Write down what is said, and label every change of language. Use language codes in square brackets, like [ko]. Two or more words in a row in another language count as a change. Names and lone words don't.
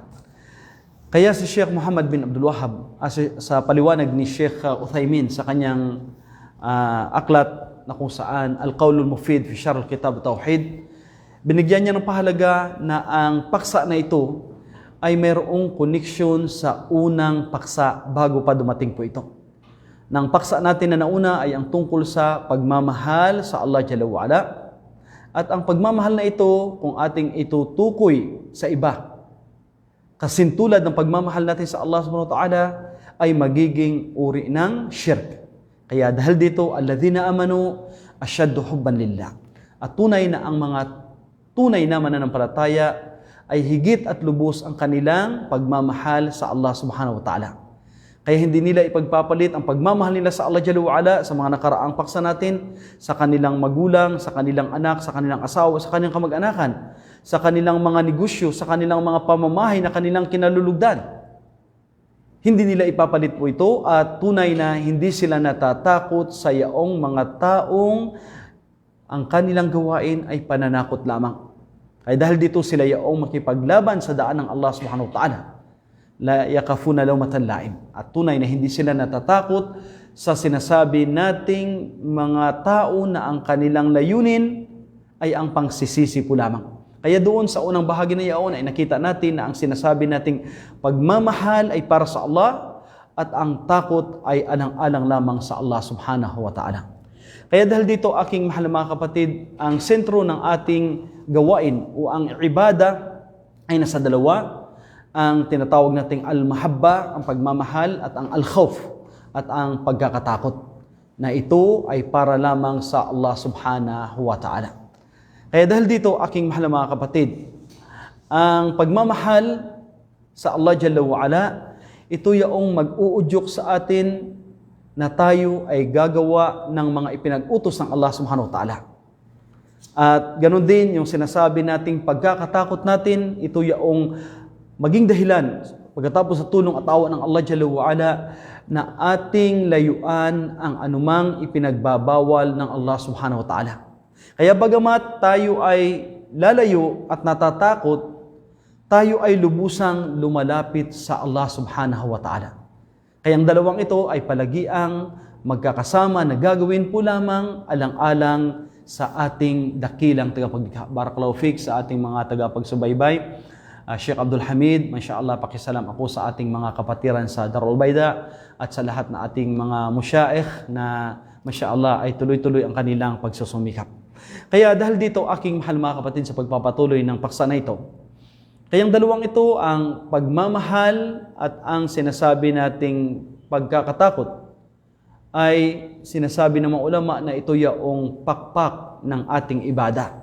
[tl] Kaya si Sheikh Muhammad bin Abdul Wahhab, sa paliwanag ni Sheikh Uthaymin sa kanyang aklat na kung saan Al-Qawlul Mufid fi Syarh Kitab Tauhid, binigyan niya ng pahalaga na ang paksa na ito ay mayroong koneksyon sa unang paksa bago pa dumating po ito. Nang paksa natin na nauna ay ang tungkol sa pagmamahal sa [ar] الله جل وعلا. [tl] At ang pagmamahal na ito, kung ating itutukoy sa iba, kasintulad ng pagmamahal natin sa [ar] الله سبحانه وتعالى, [tl] ay magiging uri ng shirk. Kaya dahil dito, [ar] الذين آمنوا أشد حبا لله. [tl] At tunay na ang mga tunay na mananampalataya ay higit at lubos ang kanilang pagmamahal sa [ar] الله سبحانه وتعالى. [tl] Kaya hindi nila ipagpapalit ang pagmamahal nila sa [ar] الله جل وعلا [tl] sa mga nakaraang paksa natin, sa kanilang magulang, sa kanilang anak, sa kanilang asawa, sa kanilang kamag-anakan, sa kanilang mga negosyo, sa kanilang mga pamamahay na kanilang kinalulugdan. Hindi nila ipapalit po ito at tunay na hindi sila natatakot sa yaong mga taong ang kanilang gawain ay pananakot lamang. Ay dahil dito sila yaong makipaglaban sa daan ng [ar] الله سبحانه وتعالى. لا يخافون لومة لائم. [tl] At tunay na hindi sila natatakot sa sinasabi nating mga tao na ang kanilang layunin ay ang pangsisisi po lamang. Kaya doon sa unang bahagi na yaon ay nakita natin na ang sinasabi nating pagmamahal ay para sa Allah at ang takot ay alang-alang lamang sa [ar] الله سبحانه وتعالى. [tl] Kaya dahil dito, aking mahal na mga kapatid, ang sentro ng ating gawain o ang ibada ay nasa dalawa. Ang tinatawag nating al-mahabba, ang pagmamahal, at ang al-khawf, at ang pagkakatakot. Na ito ay para lamang sa [ar] الله سبحانه وتعالى. [tl] Kaya dahil dito, aking mahal na mga kapatid, ang pagmamahal sa [ar] الله جل وعلا, [tl] ito yaong mag-uudyok sa atin na tayo ay gagawa ng mga ipinag-utos ng [ar] الله سبحانه وتعالى. [tl] At ganun din yung sinasabi nating pagkakatakot natin, ito yaong maging dahilan pagkatapos sa tulong at awa ng [ar] الله جل وعلا [tl] na ating layuan ang anumang ipinagbabawal ng [ar] الله سبحانه وتعالى. [tl] Kaya bagamat tayo ay lalayo at natatakot, tayo ay lubusang lumalapit sa [ar] الله سبحانه وتعالى. [tl] Kaya ang dalawang ito ay palagiang magkakasama na gagawin po lamang alang-alang sa ating dakilang tagapaglikha. [ar] بارك الله فيك [tl] sa ating mga tagapagsubaybay. Sheikh Abdul Hamid, masya-Allah, pakisalam ako sa ating mga kapatiran sa Darul Bayda at sa lahat na ating mga musyaikh na masya-Allah ay tuloy-tuloy ang kanilang pagsusumikap. Kaya dahil dito, aking mahal mga kapatid, sa pagpapatuloy ng paksa na ito, kayang dalawang ito, ang pagmamahal at ang sinasabi nating pagkakatakot, ay sinasabi ng mga ulama na ito yaong pakpak ng ating ibada.